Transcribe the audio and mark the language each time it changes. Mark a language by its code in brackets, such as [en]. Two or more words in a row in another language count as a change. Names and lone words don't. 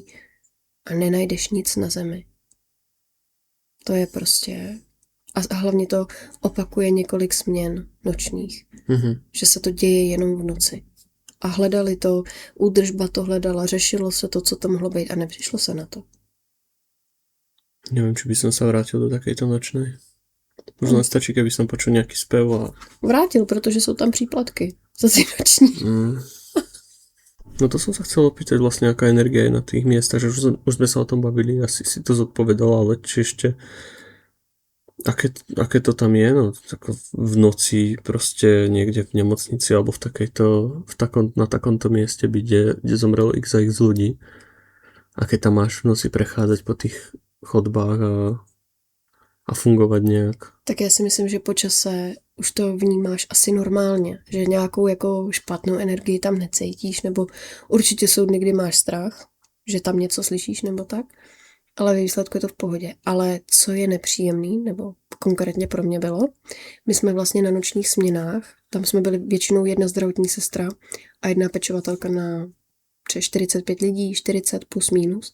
[cs] A nenajdeš nic na zemi. To je prostě... A hlavně to opakuje několik směn nočních. Že se to děje jenom v noci. A hledali to, údržba to hledala, řešilo se to, co to mohlo být a nepřišlo se na to. [sk] Neviem, či by som sa vrátil do takejto nočnej. Možno stačí, keby som počul nejaký spev a... [cs] Vrátil, protože jsou tam příplatky. Zase noční. [sk] No to som sa chcel opýtať vlastne, aká energia je na tých miestach, že už sme sa o tom bavili, asi si to zodpovedala, ale či ešte aké to tam je, no tak v noci proste niekde v nemocnici alebo na takomto mieste byť, kde zomrelo x a x ľudí. A keď tam máš v noci prechádzať po tých chodbách a [cs] fungovat nějak. Tak já si myslím, že po čase už to vnímáš asi normálně, že nějakou jako špatnou energii tam necítíš, nebo určitě jsou dny, kdy máš strach, že tam něco slyšíš nebo tak, ale ve výsledku je to v pohodě. Ale co je nepříjemný, nebo konkrétně pro mě bylo, my jsme vlastně na nočních směnách, tam jsme byli většinou jedna zdravotní sestra a jedna pečovatelka na 45 lidí, 40 plus minus.